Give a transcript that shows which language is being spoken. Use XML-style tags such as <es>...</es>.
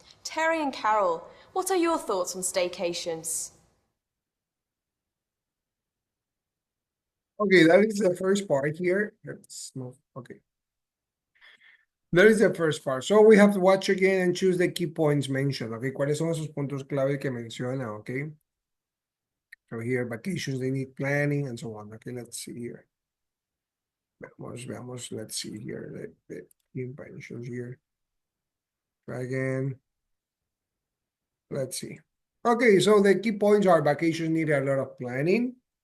<en>Terry and Carol, what are your thoughts on staycations? Okay, that is the first part here. Let's move. Okay. That is the first part. So we have to watch again and choose the key points mentioned.</en> <es>Okay, ¿cuáles son esos puntos clave que menciona?</es> <en>Okay. So here, vacations, they need planning and so on. Okay, let's see here. Veamos, let's see here. The key mentions here. Try again. Let's see. Okay, so the key points are vacations need a lot of planning.</en>